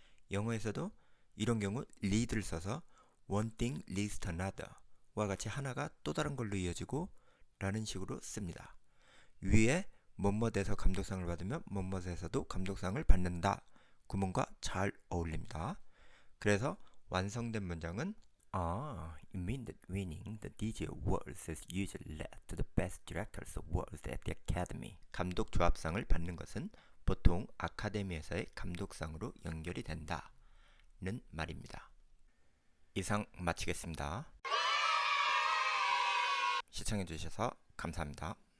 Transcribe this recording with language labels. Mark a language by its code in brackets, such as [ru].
[ko] 영어에서도 이런 경우 lead를 써서 [en] one thing leads to another [ko] 와 같이 하나가 또 다른 걸로 이어지고 라는 식으로 씁니다. 위에 뭐뭐돼서 감독상을 받으면 뭐뭐돼서도 감독상을 받는다 구문과 잘 어울립니다. 그래서 완성된 문장은 [en] you mean that winning the DJ Awards has usually led to the Best Directors Awards at the Academy. [ko] 감독 조합상을 받는 것은 보통 아카데미에서의 감독상으로 연결이 된다는 말입니다. 이상 마치겠습니다. 시청해주셔서 감사합니다.